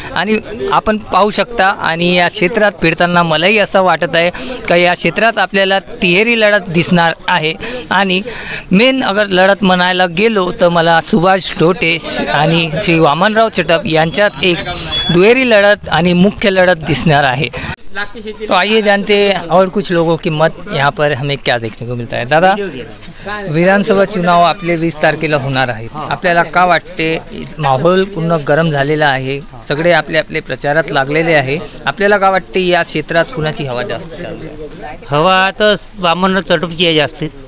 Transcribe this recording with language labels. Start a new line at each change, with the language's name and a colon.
Marathi: आणि आपण पाहू शकता आणि या क्षेत्रात फिरताना मलाही असं वाटत आहे का या क्षेत्रात आपल्याला तिहेरी लढत दिसणार आहे. आणि मेन अगर लढत म्हणायला गेलो तर मला सुभाष ढोटे आणि श्री वामनराव चटप यांच्यात एक दुहेरी लढत आणि मुख्य लढत दिसणार आहे.
Hindi: तो आइए जानते हैं और कुछ लोगों की मत यहाँ पर हमें क्या देखने को मिलता है.
Marathi: दादा, विधानसभा चुनाव आपले 20 तारखेला होणार आहेत. आपल्याला का वाटते? माहोल पूर्ण गरम झालेला आहे, सगळे आपले आपले प्रचारात लागलेले आहे. आपल्याला का वाटते या क्षेत्रात कुणाची हवा जास्त चालू आहे? हवा तर वामनराव चटपची आहे जास्त.